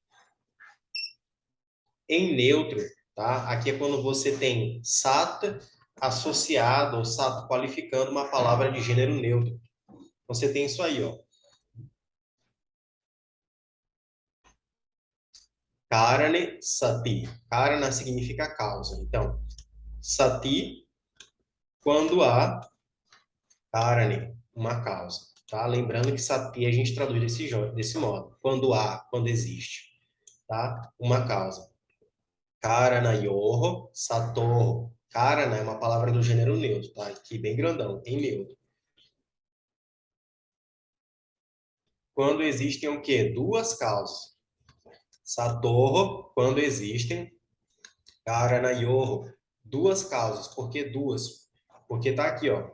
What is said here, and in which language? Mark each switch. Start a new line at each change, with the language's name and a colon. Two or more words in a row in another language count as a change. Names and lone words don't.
Portuguese: Em neutro, tá? Aqui é quando você tem sat associado ou sat qualificando uma palavra de gênero neutro. Você tem isso aí, ó.
Sanskrit: Karane sati.
Portuguese: Karana significa causa. Então, sati, quando há karane, uma causa. Tá? Lembrando que sati a gente traduz desse modo. Quando há, quando existe. Tá? Uma causa.
Sanskrit: Karanayoho satoho.
Portuguese: Karana é uma palavra do gênero neutro, tá? Aqui bem grandão, em neutro. Quando existem o quê? Duas causas. Satoho, quando existem. Karanayoho, duas causas. Por que duas? Porque tá aqui, ó.